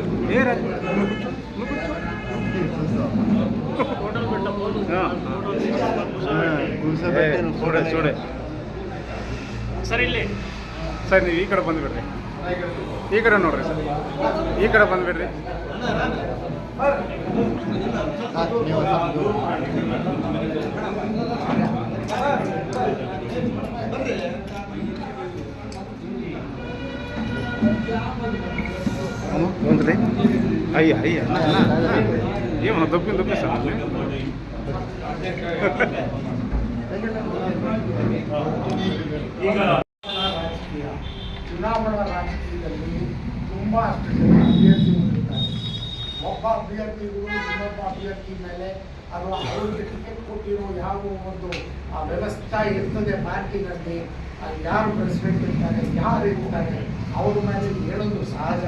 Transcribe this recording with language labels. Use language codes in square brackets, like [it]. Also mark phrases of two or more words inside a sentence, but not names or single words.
[kn] ಸರ್, ಇಲ್ಲಿ ಸರ್ ನೀವು ಈ ಕಡೆ ಬಂದುಬಿಡ್ರಿ, ಈ ಕಡೆ ನೋಡ್ರಿ ಸರ್, ಈ ಕಡೆ ಬಂದುಬಿಡ್ರಿ. [te] ఉందిలే అయ్యా అయ్యా ఏమన్నా దొబ్బి సార్ [kn] ಈಗ ಚುನಾವಣಾ ರಾಜಕೀಯದಲ್ಲಿ ತುಂಬ ಅಷ್ಟು ಜನ ಅಭ್ಯರ್ಥಿಗಳಿರ್ತಾರೆ. ಒಬ್ಬ ಅಭ್ಯರ್ಥಿಗಳು ಇನ್ನೊಬ್ಬ ಅಭ್ಯರ್ಥಿ ಮೇಲೆ ಅಥವಾ ಅವರಿಗೆ ಟಿಕೆಟ್ ಕೊಟ್ಟಿರೋ ಯಾವ ಒಂದು ವ್ಯವಸ್ಥೆ ಇರ್ತದೆ ಪಾರ್ಟಿನಲ್ಲಿ, ಯಾರು ಪ್ರೆಸಿಡೆಂಟ್ ಇರ್ತಾರೆ, ಯಾರು ಇರ್ತಾರೆ, ಅವ್ರ ಮೇಲೆ ಹೇಳೋದು ಸಹಜ.